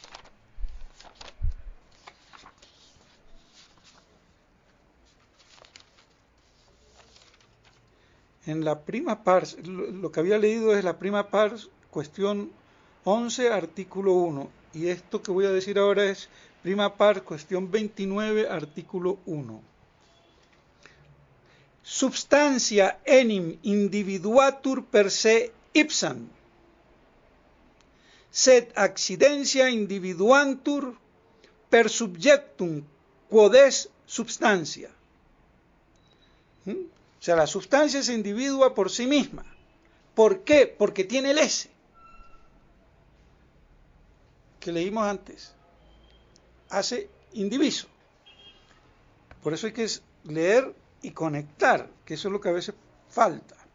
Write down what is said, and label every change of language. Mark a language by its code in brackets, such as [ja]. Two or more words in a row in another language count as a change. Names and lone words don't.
[es] En la prima pars, lo que había leído es la prima pars, cuestión 11, artículo 1. Y esto que voy a decir ahora es prima pars, cuestión 29, artículo 1. [la] Substantia enim individuatur per se ipsam, sed accidentia individuantur per subjectum quod est substancia. [es] O sea, la sustancia se individua por sí misma. ¿Por qué? Porque tiene el ese que leímos antes. Hace indiviso. Por eso hay que leer y conectar, que eso es lo que a veces falta.